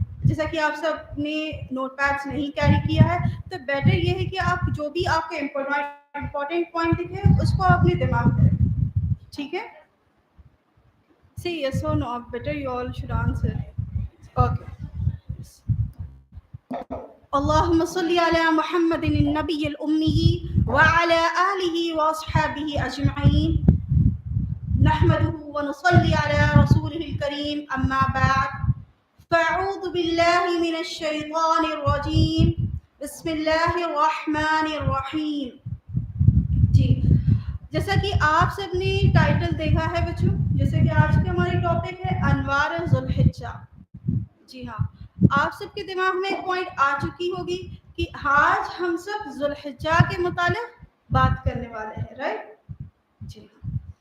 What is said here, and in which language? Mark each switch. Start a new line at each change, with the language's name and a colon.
Urdu: جیسا کہ آپ سب نے نوٹ پیڈس نہیں کیری کیا ہے تو بیٹر یہ ہے کہ آپ جو بھی آپ کے امپورٹنٹ پوائنٹ دکھے اس کو اپنے دماغ میں رکھیں. ٹھیک ہے؟
English: See yes اور no, better you all should answer. Okay.
Arabic: اللهم صل على محمد النبي الأمي وعلى آله وأصحابه أجمعين. نحمده ونصلي على رسوله الكريم. أما بعد، فأعوذ بالله من الشيطان الرجيم. بسم الله الرحمن الرحيم.
Urdu: جی، جیسا کہ آپ سب نے ٹائٹل دیکھا ہے بچوں، جیسے کہ آج کا ہماری ٹاپک ہے انوار ذوالحجہ. جی ہاں، آپ سب کے دماغ میں ایک پوائنٹ آ چکی ہوگی کہ آج ہم سب ذوالحجہ کے متعلق بات کرنے والے ہیں، رائٹ؟ جی ہاں.